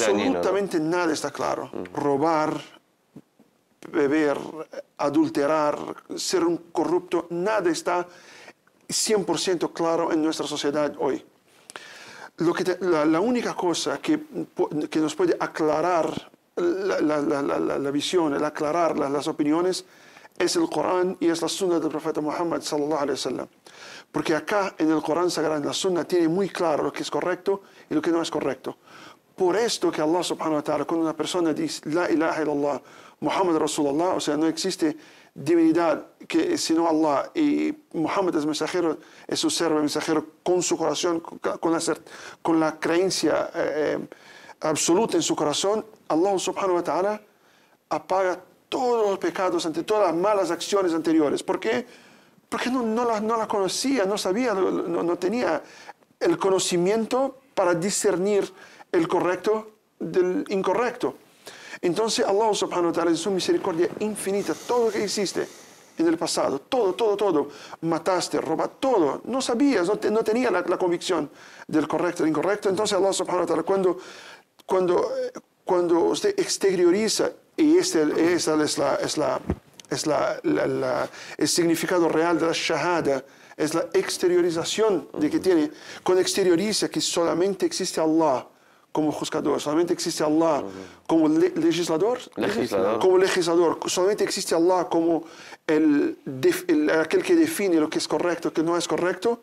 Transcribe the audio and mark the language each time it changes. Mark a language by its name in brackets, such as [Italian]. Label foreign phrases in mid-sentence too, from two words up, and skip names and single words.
[Spanish] Absolutamente nada está claro. Robar, beber, adulterar, ser un corrupto, nada está 100% claro en nuestra sociedad hoy. La única cosa que nos puede aclarar la visión, aclarar las opiniones, es el Corán y es la Sunna del profeta Muhammad [Arabic] صلى الله عليه وسلم. [Spanish] Porque acá en el Corán sagrado, en la Sunna, tiene muy claro lo que es correcto y lo que no es correcto. Por esto que [Arabic] الله سبحانه وتعالى, [Spanish] cuando una persona dice [Arabic] لا إله إلا الله، محمد رسول الله, [Spanish] o sea, no existe divinidad sino Allah, y Muhammad es mensajero, es su servo mensajero con su corazón, con la creencia absoluta en su corazón, [Arabic] الله سبحانه وتعالى [Spanish] apaga todos los pecados, ante todas las malas acciones anteriores. ¿Por qué? Porque no la conocía, no sabía, no tenía el conocimiento para discernir el correcto del incorrecto. Entonces [Arabic] الله سبحانه وتعالى, [Spanish] en su misericordia infinita, todo lo que hiciste en el pasado, todo, mataste, robaste, todo, no sabías, no tenía la convicción del correcto, del incorrecto. Entonces [Arabic] الله سبحانه وتعالى, [Spanish] cuando usted exterioriza, y el significado real de la shahada, es la exteriorización de que tiene, cuando exterioriza que solamente existe Allah como juzgador, solamente existe Allah como legislador, solamente existe Allah como aquel que define lo que es correcto, que no es correcto.